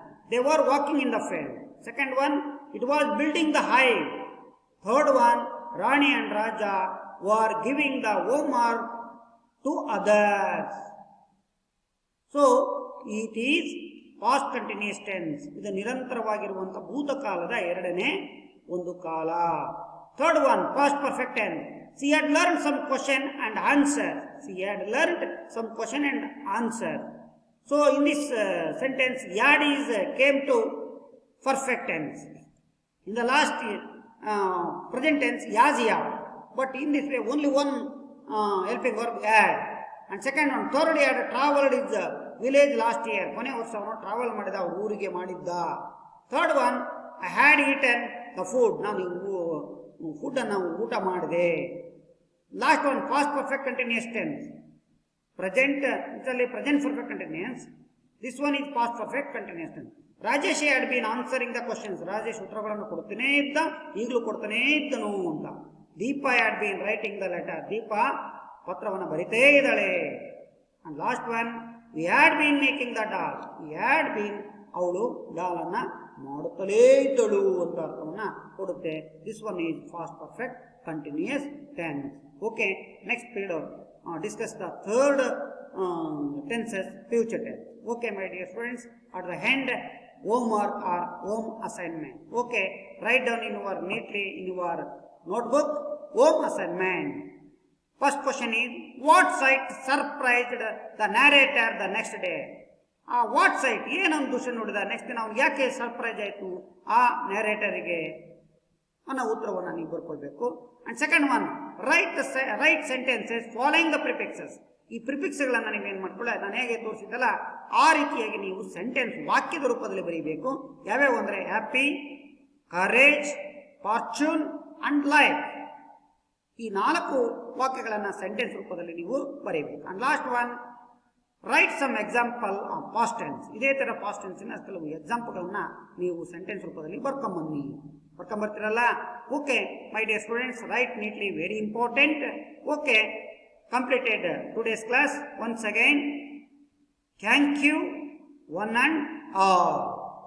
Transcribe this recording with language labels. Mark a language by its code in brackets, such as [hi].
[en] They were walking in the field. Second one, it was building the hive. Third one, Rani and Raja were giving the homework to others. So, it is past continuous tense. [kn] ಇದು ನಿರಂತರವಾಗಿರುವಂತಹ ಭೂತಕಾಲದ ಎರಡನೇ ಒಂದು ಕಾಲ. [en] Third one, past perfect tense. She had learned some question and answer. She had learned some question and answer. So in this sentence, yad is came to perfect tense. In the last present tense, yazia. But in this way, only one helping verb had. And second one, third he had traveled his village last year. [kn] ಕೊನೆ ವರ್ಷ ಅವನು travel ಮಾಡಿದ, ಅವ್ರ ಊರಿಗೆ ಮಾಡಿದ್ದ. [en] Third one, I had eaten the food. [kn] ನಾನು food ಅನ್ನು ಊಟ ಮಾಡಿದೆ. [en] Last one, past perfect continuous tense. Present ಇದರಲ್ಲಿ present perfect continuous. This one is past perfect continuous tense. Rajesh had been answering the questions. [kn] Rajesh ಉತ್ತರಗಳನ್ನು ಕೊಡ್ತಾನೇ ಇದ್ದ, ಈಗಲೂ ಕೊಡ್ತಾನೇ ಇದ್ದನು ಅಂತ. [en] Deepa had been writing the letter. Deepa [kn] ಪತ್ರವನ್ನು ಬರಿತೇ ಇದ್ದಾಳೆ. [en] And last one, we had been making the doll. We had been, [kn] ಅವಳು doll ಅನ್ನ ಮಾಡುತ್ತಲೇ ಇದ್ದಳು ಅಂತ ಅರ್ಥವನ್ನ ಕೊಡುತ್ತೆ. [en] This one is fast perfect continuous tense. Okay, next period discuss the third tenses, future tense. Okay my dear students, at the end homework or home assignment. Okay, write down in your neatly in your notebook home assignment. First question is, what sight surprised the narrator the next day? What sight, [kn] ಏನೊಂದು ದೃಶ್ಯ ನೋಡಿದ next ದಿನ ಅವ್ನಿಗೆ ಯಾಕೆ surprise ಆಯಿತು ಆ ನ್ಯಾರೇಟರಿಗೆ ಅನ್ನೋ ಉತ್ತರವನ್ನು ನೀವು ಬರ್ಕೊಳ್ಬೇಕು. [en] And second one, write sentences following the prefixes. [kn] ಈ ಪ್ರಿಫಿಕ್ಸ್ಗಳನ್ನು ನೀವೇನು ಮಾಡ್ಕೊಳ್ಳ, ನಾನು ಹೇಗೆ ತೋರಿಸಿದ್ದಲ್ಲ ಆ ರೀತಿಯಾಗಿ ನೀವು ಸೆಂಟೆನ್ಸ್ ವಾಕ್ಯದ ರೂಪದಲ್ಲಿ ಬರೀಬೇಕು. ಯಾವ್ಯಾವ ಅಂದರೆ happy, courage, fortune and life. ಈ 4 ವಾಕ್ಯಗಳನ್ನು ಸೆಂಟೆನ್ಸ್ ರೂಪದಲ್ಲಿ ನೀವು ಬರೀಬೇಕು. [en] And last one, write some example of past tense. [kn] ಇದೇ ತರ ಪಾಸ್ಟ್ ಟೆನ್ಸಿನ ಕೆಲವು ಎಕ್ಸಾಂಪಲ್ಗಳನ್ನ ನೀವು ಸೆಂಟೆನ್ಸ್ ರೂಪದಲ್ಲಿ ಬರ್ಕೊಂಬರ್ತೀರಲ್ಲ. [en] Okay my dear students, write neatly, very important. Okay, completed today's class. Once again, thank you one and all.